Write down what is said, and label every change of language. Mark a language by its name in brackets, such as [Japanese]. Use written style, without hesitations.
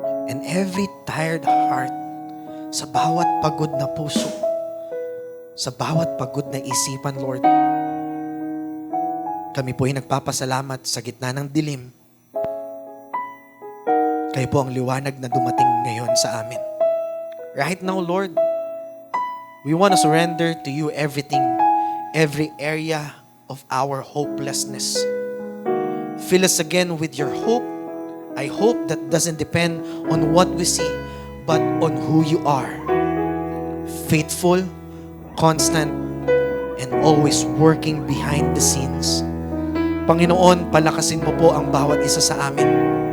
[English] And every tired heart, [Filipino] sa bawat pagod na puso, sa bawat pagod na isipan, Lord, kami po ay nagpapasalamat sa gitna ng dilim. Kayo po ang liwanag na dumating ngayon sa amin. [English] Right now, Lord, we want to surrender to you everything, every area of our hopelessness. Fill us again with your hope. I hope that doesn't depend on what we see, but on who you are. Faithful, constant, and always working behind the scenes. [Filipino] Panginoon, palakasin mo po ang bawat isa sa amin.